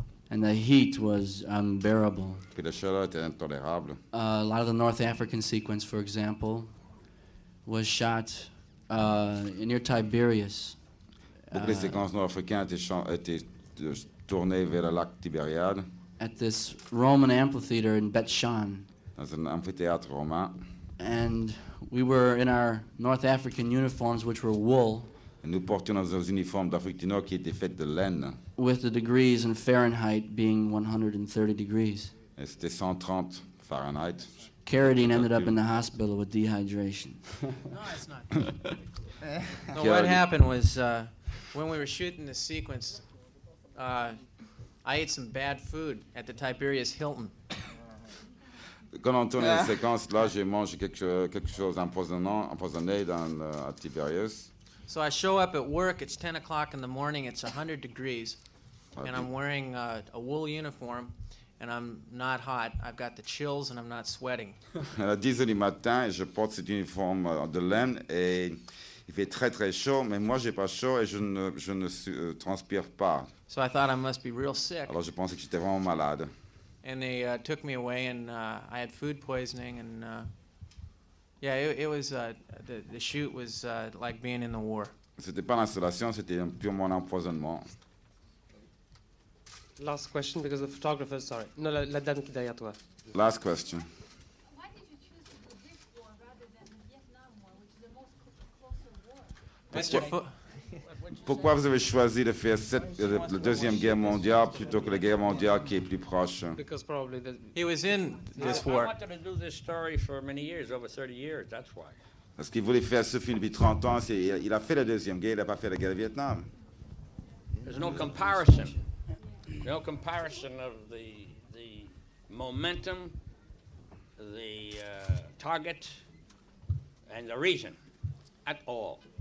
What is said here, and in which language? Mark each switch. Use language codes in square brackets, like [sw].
[en] And the heat was unbearable. [fr] Puis la chaleur était intolérable. [en] A lot of the North African sequence, for example, was shot near Tiberias. [fr] Beaucoup des séquences nord-africaines étaient tournées vers le lac Tibériade. [en] At this Roman amphitheater in Bet Shan. [fr] Dans un amphithéâtre romain. [en] And we were in our North African uniforms, which were wool. [fr] Et nous portions nos uniformes d'Afrique du Nord qui étaient faits de laine. [en] With the degrees in Fahrenheit being 130 degrees. [fr] Et c'était 130 Fahrenheit. [en] Carradine ended up in the hospital with dehydration. No, it's not. No, what happened was when we were shooting the sequence, I ate some bad food at the Tiberias Hilton. [fr] Quand on tournait la séquence, là, j'ai mangé quelque chose empoisonné à Tiberias. [en] So I show up at work, it's 10 o'clock in the morning, it's 100 degrees, and I'm wearing a wool uniform, and I'm not hot. I've got the chills and I'm not sweating. [fr] À 10 heures du matin, et je porte cet uniforme de laine et il fait très très chaud, mais moi j'ai pas chaud et je ne transpire pas. [en] So I thought I must be real sick. [fr] Alors je pensais que j'étais vraiment malade. [en] And they took me away, and I had food poisoning, and yeah, it was the shoot was like being in the war. [fr] C'était pas l'installation, c'était purement un empoisonnement. [en] Last question, because the photographer, sorry. [fr] No, la dame qui est derrière toi. [en] Last question. Why did you choose to do this war rather than the Vietnam War, which is the most closer war? [fr] Pourquoi vous avez choisi de faire la Deuxième Guerre mondiale plutôt que la guerre mondiale qui est plus proche? [en] Because probably he was in this war. I wanted to do this story for many years, over 30 years, that's why. [fr] Parce qu'il voulait faire ce film depuis 30 ans. Il a fait la Deuxième Guerre, il n'a pas fait la guerre du Vietnam. [en] There's no comparison. No comparison of the momentum, the target, and the reason at all.